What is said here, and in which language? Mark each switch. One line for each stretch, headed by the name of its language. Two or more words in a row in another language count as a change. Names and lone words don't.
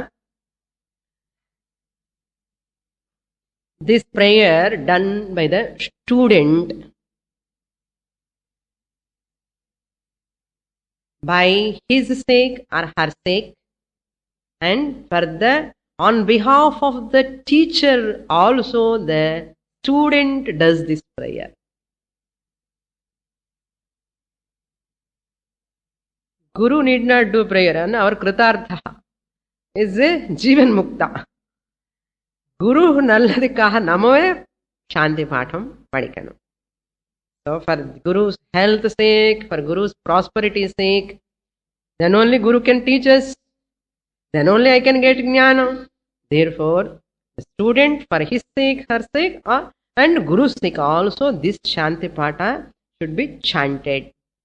English: This prayer done by the student by his sake or her sake, and for the on behalf of the teacher also the student does this prayer. Guru need not do prayer, and our kritartha is a
Sanskrit: जीवन् मुक्त.
Tamil: Guru நல்லதுக்காக நம்மவே சாந்தி பாடம் படிக்கணும்.
English: So for Guru's health sake, for Guru's prosperity sake, then only Guru can teach us. Then only I can get jnana. Therefore, the student, for his sake, her sake, and Guru's sake also, this Shanti Patha should be chanted.